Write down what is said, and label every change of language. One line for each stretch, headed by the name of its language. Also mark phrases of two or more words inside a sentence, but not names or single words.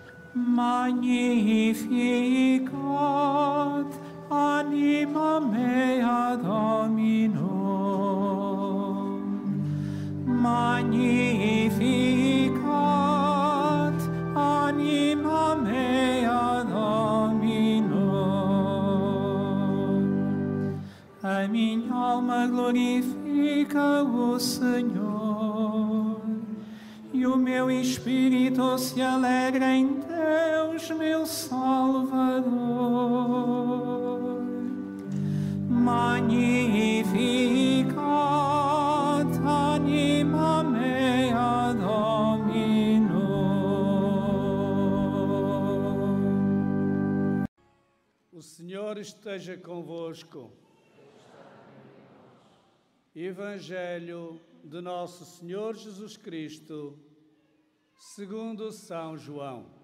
Latin: Magnificat anima mea Domino. Magnificat anima mea Domino.
Portuguese: A minha alma glorifica o Senhor, e o meu espírito se alegra em Deus, meu Salvador.
Latin: Magnificat anima mea Domino.
Portuguese: O Senhor esteja convosco. Evangelho de Nosso Senhor Jesus Cristo, segundo São João.